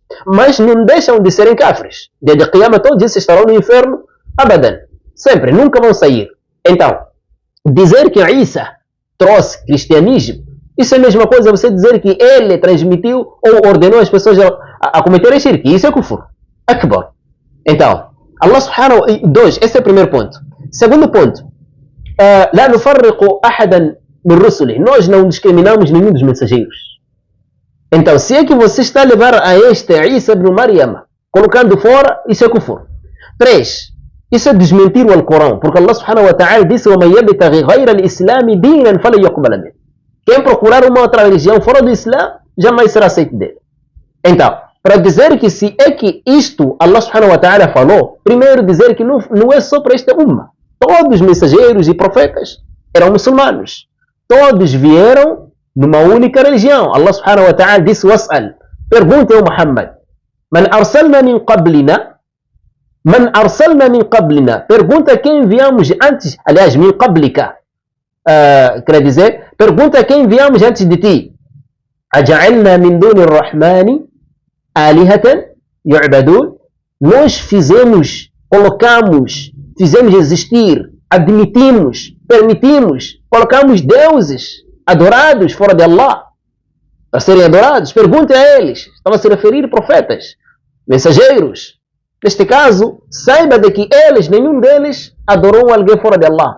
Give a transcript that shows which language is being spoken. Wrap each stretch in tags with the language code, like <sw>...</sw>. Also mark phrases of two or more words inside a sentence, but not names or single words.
<pt>Mas não deixam de serem cafres. Desde a Qiyamah todos esses estarão no inferno, abadan. Sempre, nunca vão sair. Então, dizer que Isa trouxe cristianismo, isso é a mesma coisa você dizer que ele transmitiu ou ordenou as pessoas a cometerem shirk. Isso é</pt> <ar>كفر أكبر.</ar> <pt>Então, Allah</pt> <ar>سبحانه وتعالى,</ar> <pt>esse é o primeiro ponto. Segundo ponto,</pt> <ar>لا نفرق أحدا من رسله.</ar> <pt>Nós não discriminamos nenhum dos mensageiros. Então, se é que você está a levar a este Isa ibn Maryam, colocando fora, isso é kufur. 3. Isso é desmentir o Alcorão, porque Allah</pt> <ar>سبحانه وتعالى</ar> <pt>disse:</pt> <ar>وَمَنْ يَبْتَغِ غَيْرَ الْإِسْلَامِ دِينًا فَلَنْ يُقْبَلَ مِنْهُ.</ar> <pt>Quem procurar uma outra religião fora do Islã, jamais será aceito dele. Então, para dizer que se é que isto Allah</pt> <ar>سبحانه وتعالى</ar> <pt>falou, primeiro dizer que não é só para esta umma. Todos os mensageiros e profetas eram muçulmanos. Todos vieram numa única religião. Allah</pt> <ar>سبحانه وتعالى</ar> <pt>disse: وَاسْأَلْ. Pergunta ao Muhammad:</pt> <ar>مَنْ أَرْسَلْنَا مِنْ قَبْلِنَا. مَنْ أَرْسَلْنَا مِنْ قَبْلِنَا.</ar> <pt>Pergunta quem enviamos antes, aliás,</pt> <ar>مِنْ قَبْلِكَ.</ar> <pt>Quer dizer, pergunta quem enviamos antes de ti.</pt> <ar>أَجَعَلْنَا مِنْ دُونِ الرَّحْمَنِ آلِهَةً يُعْبَدُونَ.</ar> <pt>Nós colocamos, fizemos existir, admitimos, permitimos, colocamos deuses adorados fora de Allah para serem adorados. Pergunte a eles. Estava a se referir a profetas, mensageiros. Neste caso, saiba de que eles, nenhum deles adorou alguém fora de Allah.</pt>